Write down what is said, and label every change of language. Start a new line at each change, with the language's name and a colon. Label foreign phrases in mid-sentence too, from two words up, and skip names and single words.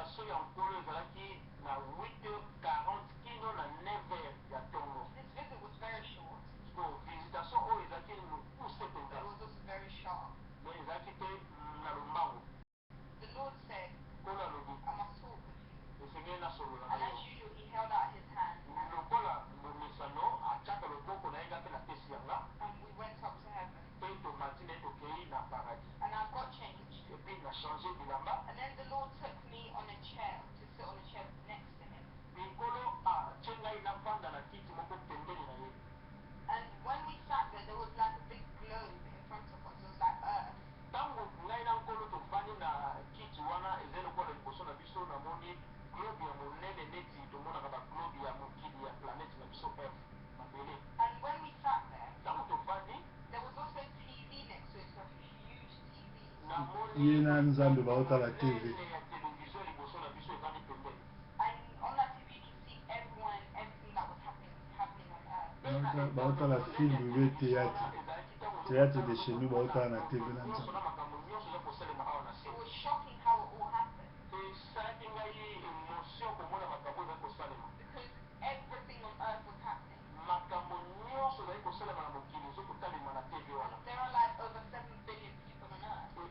Lingala: ya nkolo ezalaki na 8h40 kino na 9h ya ntongo.
English: This visit was very short.
Lingala: So visitation oyo ezalaki mokuse mpenza.
English: It was also very sharp.
Lingala: Mais ezalaki te na lombango.
English: The Lord said,
Lingala: nkolo alobi,
English: I must talk with you.
Lingala: Esengeli nasolola na yo.
English: And as usual, he held out his hand.
Lingala: Lokola bomesano atiaka loboko na ye nga mpe napesi yanga.
English: And we went up to heaven.
Lingala: Mpe tomati na ye tokei na paradis.
English: And I got changed.
French: Et puis
Lingala: na changé bilamba.
English: And then the Lord took me on a chair to sit on a chair next to him.
Lingala: Nkolo atie ngai navanda na kiti moko pembeni na ye.
English: And when we sat there was like a big globe in front of us. It was like earth.
Lingala: Tango ngai na nkolo tovandi na kiti wana eza lokola liboso na biso namoni globe ya monene neti tomonaka baglobe ya mokili ya planete na biso earth mabele.
English: And when we sat there,
Lingala: tango tovandi,
English: there was also a TV next to it, so a huge TV.
Lingala: Ye na nzambe baotala TV.
English: And on that TV you can see everyone, everything that was happening on earth.
Lingala: Baotala
French: film ou théâtre. Théâtre de chez nous
Lingala: baotala na TV na nzambe.
English: It was shocking how it all happened. Because everything on earth was happening. There are like over 7 billion people on earth.